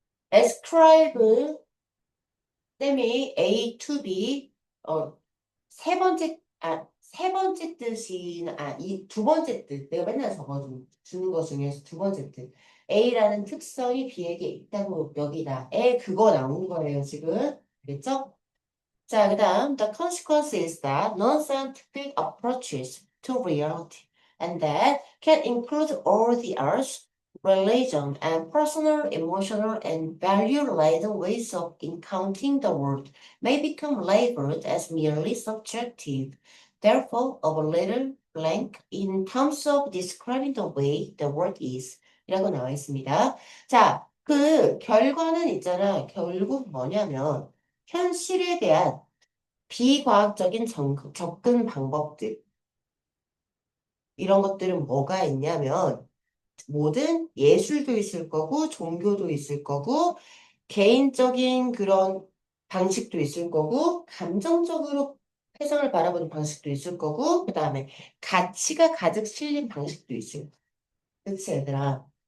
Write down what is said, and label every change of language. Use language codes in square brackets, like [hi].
[ko] ascribe 쌤이 A to B, 세 번째 뜻이, 이 두 번째 뜻. 내가 맨날 주는 것 중에서 두 번째 뜻. A라는 특성이 B에게 있다고 여기다. 그거 나온 거예요, 지금. 알겠죠? [en] 자, 그 다음, the consequence is that non-scientific approaches to reality and that can include all the arts, religion, and personal, emotional, and value-laden ways of encountering the world may become labeled as merely subjective, therefore a little blank in terms of describing the way the world is. [ko] 이라고 나와 있습니다. 자, 그 결과는 있잖아. 결국 뭐냐면, 현실에 대한 비과학적인 접근 방법들, 이런 것들은 뭐가 있냐면, 모든 예술도 있을 거고, 종교도 있을 거고, 개인적인 그런 방식도 있을 거고, 감정적으로 세상을 바라보는 방식도 있을 거고, 그 다음에 가치가 가득 실린 방식도 있을 거고. 그치, 얘들아?